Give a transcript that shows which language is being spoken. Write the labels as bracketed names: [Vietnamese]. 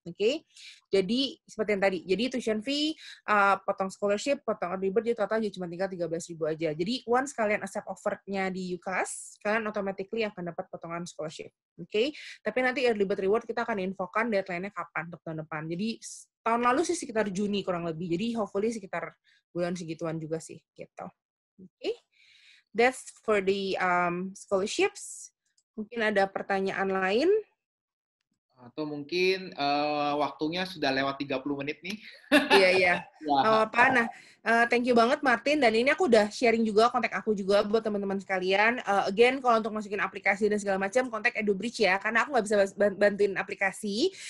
[Indonesian] Oke. Jadi seperti yang tadi, jadi tuition fee, potong scholarship, potong early bird, jadi total cuma tinggal 13.000 aja. Jadi once kalian accept offer-nya di UCAS, kalian automatically akan dapat potongan scholarship. Oke? Tapi nanti early bird reward kita akan infokan deadline-nya kapan untuk tahun depan. Jadi tahun lalu sih sekitar Juni kurang lebih. Jadi hopefully sekitar bulan segituan juga sih gitu. Oke? [English] That's for the scholarships. [Indonesian] Mungkin ada pertanyaan lain? Atau mungkin waktunya sudah lewat 30 menit nih. Iya. Apa? Nah, [English] thank you [Indonesian] banget Martin. Dan ini aku udah sharing juga kontak aku juga buat teman-teman sekalian. Again, kalau untuk masukin aplikasi dan segala macam, kontak EduBridge ya. Karena aku nggak bisa bantuin aplikasi.